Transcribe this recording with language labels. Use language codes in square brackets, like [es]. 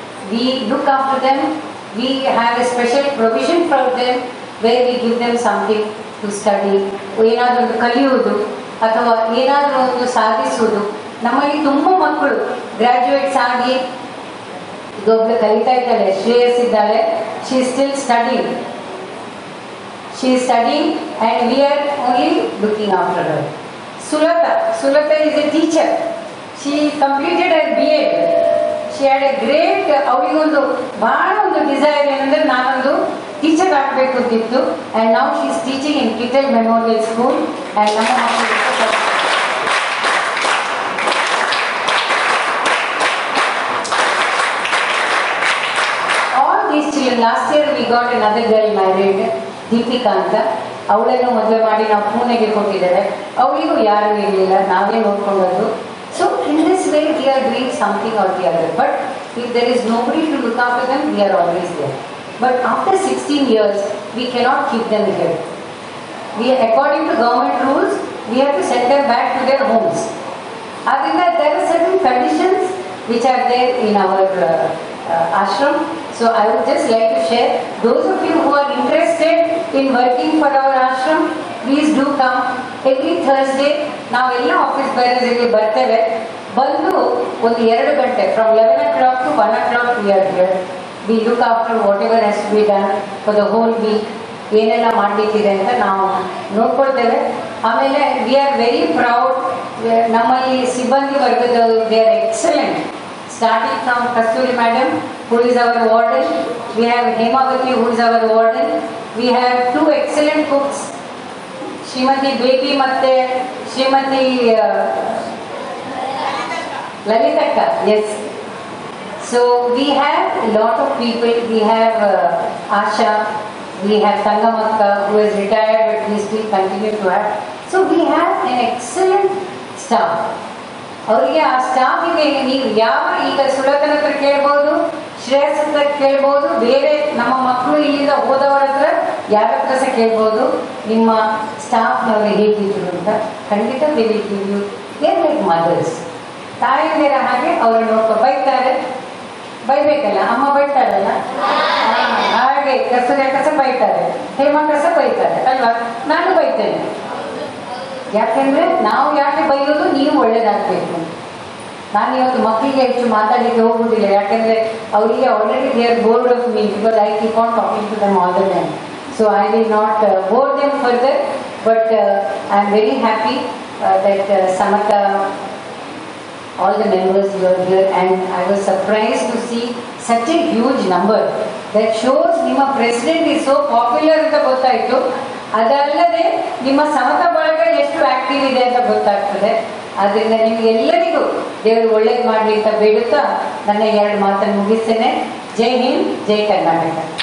[en] We look after them, we have a special provision for them where we give them something to study. [kn] ಏನಾದರೂ ಒಂದು ಕಲಿಯುವುದು ಅಥವಾ ಏನಾದರೂ ಒಂದು ಸಾಧಿಸುವುದು. ನಮ್ಮಲ್ಲಿ ತುಂಬ ಮಕ್ಕಳು ಗ್ರ್ಯಾಜುಯೇಟ್ಸ್ ಆಗಿ ಈಗ ಒಬ್ಬಳು ಕಲಿತಾ ಇದ್ದಾಳೆ, ಶ್ರೇಯಸ್ ಇದ್ದಾಳೆ, [en] She is still studying. She is studying and we are only looking after her. Sulata is a teacher. She completed her BA. She had a great, [kn] ಅವಳಿಗೊಂದು ಬಹಳ ಒಂದು ಡಿಸೈರ್ ಏನಂದ್ರೆ, ನಾನೊಂದು ಟೀಚರ್ ಆಗಬೇಕು ಅಂತಿತ್ತು. [en] and now she is teaching in Kittel Memorial School. and [kn] ನಮ್ಮ ಮಕ್ಕಳಿಗೆ [en] all these children, last year we got another girl married, Deepika ಅಂತ. [kn] ಅವಳನ್ನು ಮದುವೆ ಮಾಡಿ ನಾವು ಪುಣೆಗೆ ಕೊಟ್ಟಿದ್ದೇವೆ. ಅವಳಿಗೂ ಯಾರೂ ಇರಲಿಲ್ಲ, ನಾವೇ ನೋಡ್ಕೊಂಡದ್ದು. [en] So in this way we are doing something or the other. But if there is nobody to look after them, we are always there. But after 16 years we cannot keep them here. We according to government rules we have to send them back to their homes. ಆದ್ದರಿಂದ there are certain conditions which are there in our ashram. So I would just like to share, those of you who are interested in working for our ashram, please do come. Every Thursday [kn] ನಾವೆಲ್ಲ office ಬೇರೆಸ್ ಇಲ್ಲಿ ಬರ್ತೇವೆ. ಬಂದು ಒಂದು 2 ಗಂಟೆ [en] from 11 o'clock to 1 o'clock we are here. We look after whatever has to be done for the whole week. [kn] ಏನೆಲ್ಲ ಮಾಡಲಿಕ್ಕಿದೆ ಅಂತ ನಾವು ನೋಡ್ಕೊಳ್ತೇವೆ. ಆಮೇಲೆ [en] we are very proud, [kn] ನಮ್ಮಲ್ಲಿ ಸಿಬ್ಬಂದಿ ವರ್ಗದವರು [en] They are excellent. Starting from Kasturi Madam, who is our warden. We have Hemavati, who is our warden. We have 2 excellent cooks, Srimati Baby Matte, Srimati Lalitakka. Yes. So we have a lot of people. We have Asha, we have Tangamakka, who is retired but we still continue to have. So we have an excellent staff. [kn] ಅವರಿಗೆ ಆ ಸ್ಟಾಫಿಗೆ ನೀವು ಯಾವ ಈಗ ಸುಲತನ ಹತ್ರ ಕೇಳ್ಬೋದು, ಶ್ರೇಯಸ್ ಹತ್ರ ಕೇಳ್ಬೋದು, ಬೇರೆ ನಮ್ಮ ಮಕ್ಕಳು ಇಲ್ಲಿಂದ ಹೋದವರ ಹತ್ರ ಯಾರ ಹತ್ರ ಸಹ ಕೇಳ್ಬೋದು, ನಿಮ್ಮ ಸ್ಟಾಫ್ನವರು ಹೇಗಿದ್ರು ಅಂತ. ಖಂಡಿತ [en] They will give you. They're like mothers, [kn] ತಾಯಿಯಂದಿರ ಹಾಗೆ ಅವರು ನೋಡ್ಕೊ. ಬೈತಾರೆ, ಬೈಬೇಕಲ್ಲ, ಅಮ್ಮ ಬೈತಾರಲ್ಲ ಹಾಗೆ. ಕಸ ಬೈತಾರೆ, ಹೇಮಂತ ಸಹ ಬೈತಾರೆ ಅಲ್ವಾ? ನಾನು ಬೈತೇನೆ. ಯಾಕೆಂದ್ರೆ ನಾವು ಯಾಕೆ ಬೈಯೋದು, ನೀವು ಒಳ್ಳೇದಾಗಬೇಕು. ನಾನು ಇವತ್ತು ಮಕ್ಕಳಿಗೆ ಹೆಚ್ಚು ಮಾತಾಡಲಿಕ್ಕೆ ಹೋಗುವುದಿಲ್ಲ, ಯಾಕೆಂದರೆ ಅವರಿಗೆ [en] Already they are bored of me because I keep on talking to them all the time. So I will not bore them further, but I am very happy that Samata, all the members were here, and I was surprised to see such a huge number. That shows [kn] ನಿಮ್ಮ president [en] is so popular [kn] ಅಂತ ಗೊತ್ತಾಯಿತು. ಅದಲ್ಲದೆ ನಿಮ್ಮ ಸಮತ ಬಳಗ ಎಷ್ಟು active ಇದೆ ಅಂತ ಗೊತ್ತಾಗ್ತದೆ. ಆದ್ದರಿಂದ ನಿಮಗೆಲ್ಲರಿಗೂ ದೇವರು ಒಳ್ಳೇದು ಮಾಡಲಿ ಅಂತ ಬೇಡುತ್ತಾ ನನ್ನ 2 ಮಾತನ್ನು ಮುಗಿಸ್ತೇನೆ. ಜೈ ಹಿಂದ್, ಜೈ ಕರ್ನಾಟಕ.